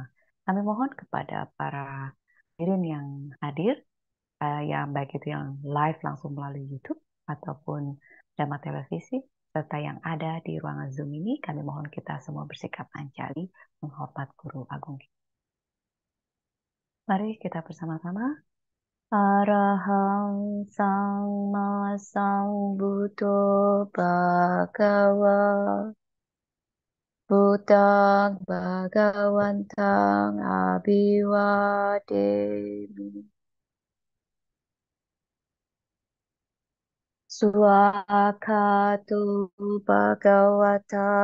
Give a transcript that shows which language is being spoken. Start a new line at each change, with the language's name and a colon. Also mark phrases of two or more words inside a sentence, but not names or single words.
Indonesian: Kami mohon kepada para hadirin yang hadir, yang baik itu yang live langsung melalui YouTube ataupun Dhamma Televisi, serta yang ada di ruangan Zoom ini, kami mohon kita semua bersikap anjali menghormat Guru Agung. Mari kita bersama-sama.
Pali: Arahang Samma Sambuddho Bhagava Buddhang Bhagawantang Abhiwademi Swakatu Bhagavata